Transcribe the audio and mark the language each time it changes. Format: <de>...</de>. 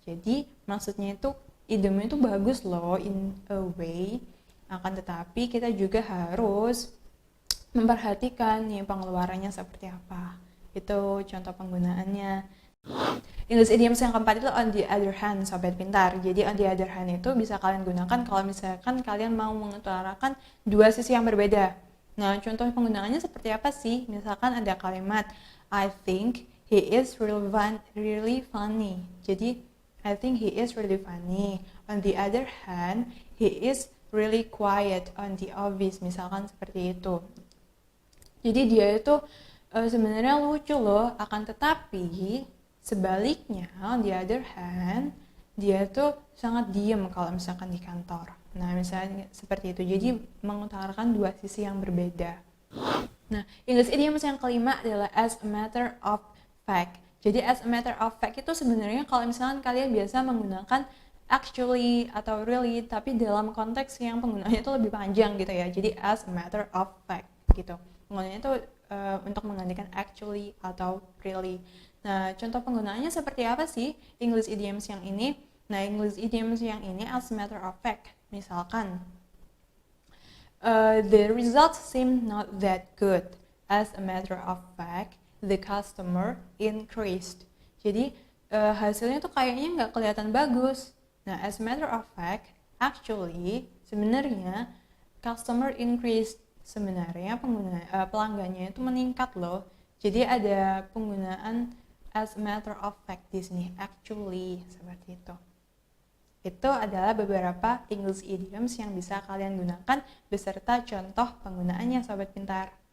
<id>Jadi maksudnya itu idemu itu bagus loh</id> <en>in a way,</en> <id>akan tetapi kita juga harus memperhatikan nih pengeluarannya seperti apa. Itu contoh penggunaannya. English idioms yang keempat itu on the other hand, sobat pintar. Jadi on the other hand itu bisa kalian gunakan kalau misalkan kalian mau mengutarakan dua sisi yang berbeda. Nah, contoh penggunaannya seperti apa sih? Misalkan ada kalimat</id> <en>I think he is really funny. Jadi I think he is really funny. On the other hand, he is really quiet on the office.</en> <id>Misalkan seperti itu. Jadi dia itu sebenarnya lucu loh, akan tetapi sebaliknya,</id> <en>on the other hand,</en> <id>dia tuh sangat diem kalau misalkan di kantor. Nah, misalnya seperti itu. Jadi mengutarakan dua sisi yang berbeda. Nah, English idioms yang kelima adalah as a matter of fact. Jadi as a matter of fact itu sebenarnya kalau misalkan kalian biasa menggunakan actually atau really, tapi dalam konteks yang penggunaannya itu lebih panjang gitu ya. Jadi as a matter of fact gitu. Penggunaannya itu untuk menggantikan actually atau really. Nah, contoh penggunaannya seperti apa sih English idioms yang ini? Nah, English idioms yang ini as a matter of fact.</id> <en>Misalkan, the results seem not that good. As a matter of fact, the customer increased.</en> <id>Jadi, hasilnya tuh kayaknya nggak kelihatan bagus.</id> <en>Nah, as a matter of fact, actually,</en> <id>sebenarnya</id> <en>customer increased.</en> <id>Sebenarnya pelanggannya itu meningkat loh. Jadi ada penggunaan as a matter of fact di sini, actually, seperti itu. Itu adalah beberapa English idioms yang bisa kalian gunakan beserta contoh penggunaannya, sobat pintar.</id>